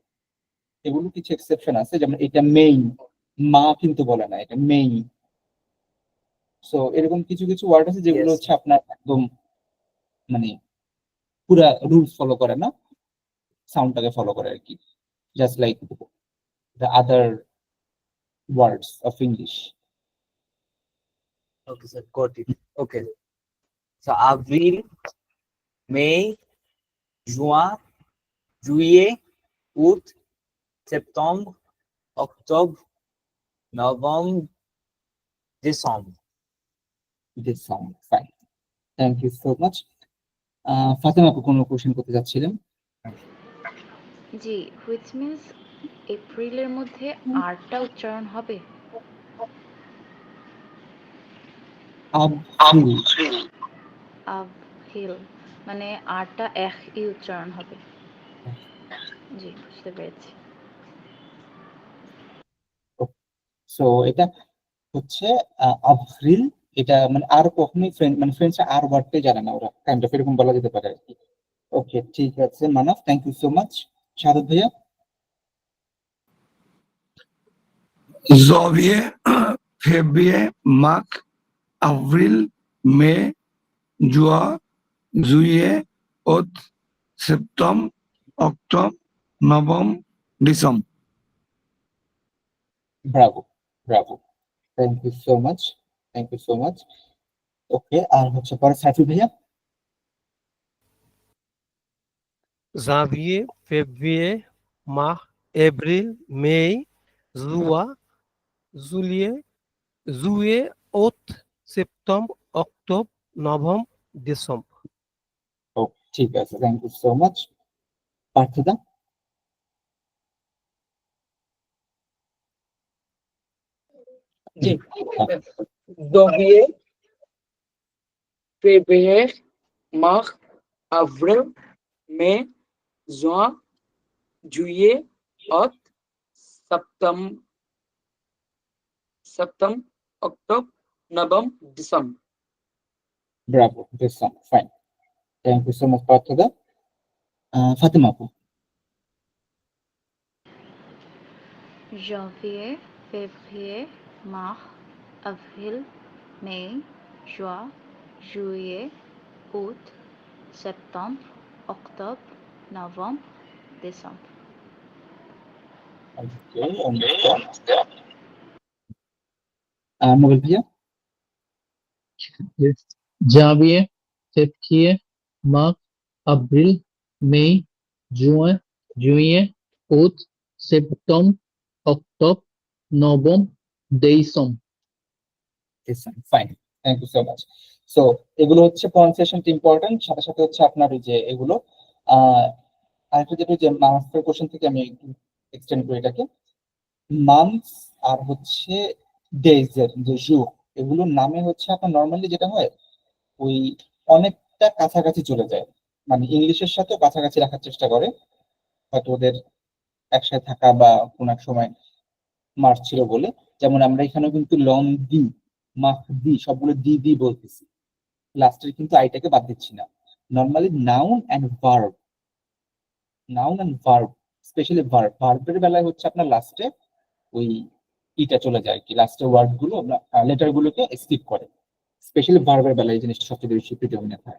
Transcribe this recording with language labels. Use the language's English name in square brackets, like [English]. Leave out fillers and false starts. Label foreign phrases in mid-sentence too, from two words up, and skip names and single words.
[Bangla] এগুলো কিছু এক্সেপশন আছে, যেমন এটা মেইন, মা কিন্তু বলে না, এটা মেইন। সো এরকম কিছু কিছু ওয়ার্ড আছে যেগুলো [English] Yes. [Bangla] হচ্ছে আপনার একদম মানে পুরা রুলস ফলো করে না, সাউন্ডটাকে ফলো করে আর কি, [English] just like the other words of English. Okay, sir, got it. Okay. [French] So avril, May, juin, juillet, août, septembre, octobre, novembre, décembre. [English] this sound fine, thank you so much. [Bangla] ফাতেমা আপু কোনো কোশ্চেন করতে যাচ্ছিলেন? জি, [English] which means [Bangla] এপ্রিলের মধ্যে আরটা উচ্চারণ হবে। আব্রিল, আবহিল মানে আরটা ই উচ্চারণ হবে। জি, বুঝতে পেরেছি। সো এটা হচ্ছে আব্রিল। এটা মানে আর কখনোই মানে ফ্রেঞ্চরা আর ওয়ার্ডটাই জানে না ওরা, [English] kind of [Bangla] এরকম বলা যেতে পারে আর কি। ওকে, ঠিক আছে মানব, [English] thank you so much. [Bangla] শাহাদ ভাইয়া। [French] janvier, février, mars, avril, mai, juin, juillet, août, septembre, octobre, novembre, décembre. [Bangla] ব্রাভো, ব্রাভো, [English] thank you so much, thank you so much. [Bangla] ওকে, আর হচ্ছে পরে সাইফুল ভাইয়া। [French] janvier, février, mars, avril, mai, juin, juillet, juin, août, septembre, octobre, novembre, décembre. [Bangla] ও ঠিক আছে, [English] thank you so much. [Bangla] পার্থিদা। জি, [French] janvier, février, mars, avril, mai, juin, juillet, août, septembre, octobre, novembre, décembre. [English] ব্রাভো, ডিসম, fine, thank you so much পার্থিদা। [Bangla] ফাতেমা আপু। [French] janvier, février, mars, avril, mai, juin, juillet, août, septembre, octobre, novembre, décembre. [Bangla] ওকে, নোবেল ভাইয়া। [English] Yes. [French] Janvier, février, mars, avril, mai, juin, juillet, août, septembre, octobre, novembre, décembre. [English] fine, thank you so much. [Bangla] সো এগুলো হচ্ছে প্রনাউন্সিয়েশনটা ইম্পর্টেন্ট, সাথে সাথে হচ্ছে আপনার ওই যে এগুলো আরেকটা যেটা যে মাস্টার কোশ্চেন থেকে আমি এক্সটেন্ড করি এটাকে। মান্থস আর হচ্ছে ডেজ এর যে জু, এগুলোর নামে হচ্ছে আপনার নর্মালি যেটা হয় ওই অনেকটা কাছাকাছি চলে যায়, মানে ইংলিশের সাথে কাছাকাছি রাখার চেষ্টা করে, হয়তো ওদের একসাথে থাকা বা কোন এক সময় মার্চ ছিল বলে। যেমন আমরা এখানেও কিন্তু লং দি, মাহ দি, সবগুলো দি দি বলতেছি, লাস্টের কিন্তু আইটাকে বাদ দিচ্ছি না। নর্মালি [English] noun and verb, noun and verb, specially verb, [Bangla] ভার্বের বেলায় হচ্ছে আপনার লাস্টে ওই ইটা চলে যায়, কি লাস্টের ওয়ার্ড গুলো লেটার গুলোকে স্কিপ করে, স্পেশালি ভার্বের বেলায় এই জিনিসটা সবচেয়ে বেশি প্রিডমিনেন্ট হয়।